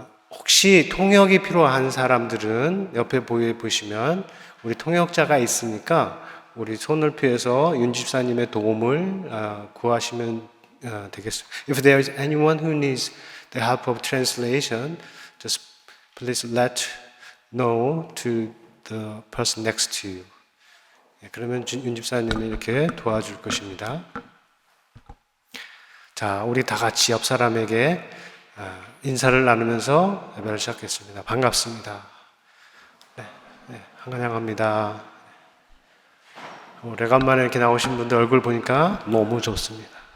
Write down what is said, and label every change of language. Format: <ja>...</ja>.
<ko>혹시 통역이 필요한 사람들은 옆에 보시면 우리 통역자가 있으니까 우리 손을 펴서 윤 집사님의 도움을 구하시면 되겠습니다.</ko> <en>If there is anyone who needs the help of translation, just please let know to the person next to you.</en> <ko>그러면 윤 집사님이 이렇게 도와줄 것입니다. 자, 우리 다 같이 옆 사람에게 인사를 나누면서 예배를 시작했습니다. 반갑습니다. 환영합니다. 오래간만에 이렇게 나오신 분들 얼굴 보니까 너무 좋습니다.</ko>